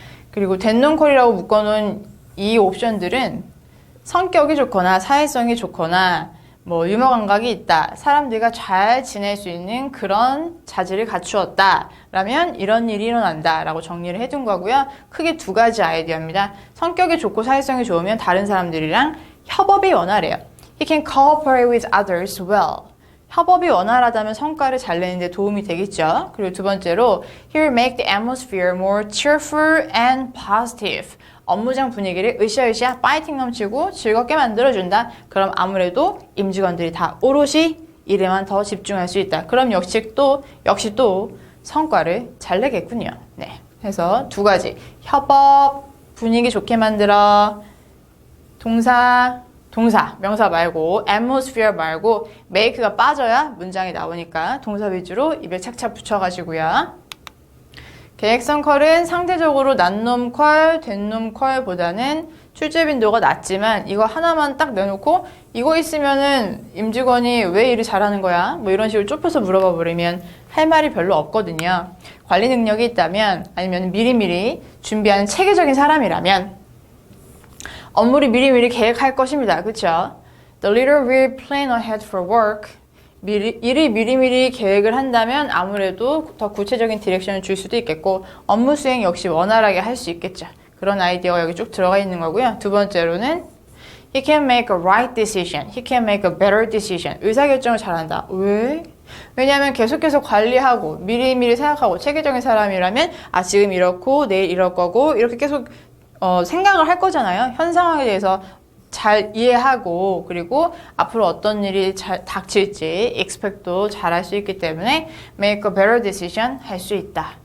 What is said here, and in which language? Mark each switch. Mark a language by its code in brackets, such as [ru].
[ko] 그리고 된논콜이라고 묶어놓은 이 옵션들은 성격이 좋거나 사회성이 좋거나 뭐 유머 감각이 있다, 사람들과 잘 지낼 수 있는 그런 자질을 갖추었다 라면 이런 일이 일어난다 라고 정리를 해둔 거고요. 크게 두 가지 아이디어입니다. 성격이 좋고 사회성이 좋으면 다른 사람들이랑 협업이 원활해요. [en] He can cooperate with others well. [ko] 협업이 원활하다면 성과를 잘 내는데 도움이 되겠죠. 그리고 두 번째로 [en] He will make the atmosphere more cheerful and positive. [ko] 업무장 분위기를 으쌰으쌰 파이팅 넘치고 즐겁게 만들어준다. 그럼 아무래도 임직원들이 다 오롯이 일에만 더 집중할 수 있다. 그럼 역시 또 성과를 잘 내겠군요. 네, 그래서 두 가지. 협업, 분위기 좋게 만들어. 동사, 명사 말고 atmosphere 말고 make가 빠져야 문장이 나오니까 동사 위주로 입에 착착 붙여가시고요. 계획성 컬은 상대적으로 난놈 컬, 된놈 컬보다는 출제 빈도가 낮지만 이거 하나만 딱 내놓고 이거 있으면은 임직원이 왜 일을 잘하는 거야? 뭐 이런 식으로 좁혀서 물어봐 버리면 할 말이 별로 없거든요. 관리 능력이 있다면 아니면 미리미리 준비하는 체계적인 사람이라면 업무를 미리미리 계획할 것입니다. 그렇죠? [en] The leader will plan ahead for work. [ko] 일이 미리미리 계획을 한다면 아무래도 더 구체적인 디렉션을 줄 수도 있겠고 업무 수행 역시 원활하게 할 수 있겠죠. 그런 아이디어가 여기 쭉 들어가 있는 거고요. 두 번째로는 [en] He can make a right decision. He can make a better decision. [ko] 의사결정을 잘한다. 왜? 왜냐하면 계속해서 관리하고 미리미리 생각하고 체계적인 사람이라면 지금 이렇고 내일 이럴 거고 이렇게 계속 생각을 할 거잖아요. 현 상황에 대해서 잘 이해하고 그리고 앞으로 어떤 일이 닥칠지 expect도 잘 할 수 있기 때문에 [en] make a better decision [ko] 할 수 있다.